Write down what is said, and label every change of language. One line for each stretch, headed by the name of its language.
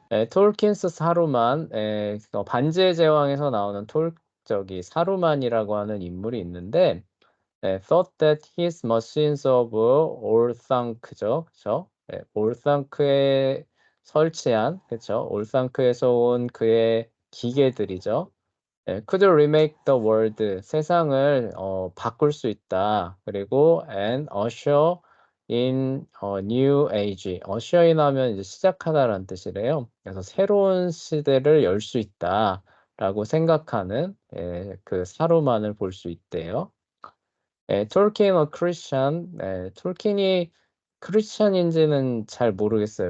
Korean: 톨킨스 사루만, 반지의 제왕에서 나오는 사루만이라고 하는 인물이 있는데,
English: thought that his machines of
Korean: 올상크죠, 그죠? 올상크에 설치한, 그죠? 올상크에서 온 그의 기계들이죠.
English: could remake the world,
Korean: 세상을 바꿀 수 있다. 그리고
English: and usher in a new age. usher in
Korean: 하면 이제 시작하다라는 뜻이래요. 그래서 새로운 시대를 열 수 있다라고 생각하는 그 사로만을 볼 수 있대요. 톨킨 어 크리스천, 톨킨이 크리스천인지는 잘 모르겠어요.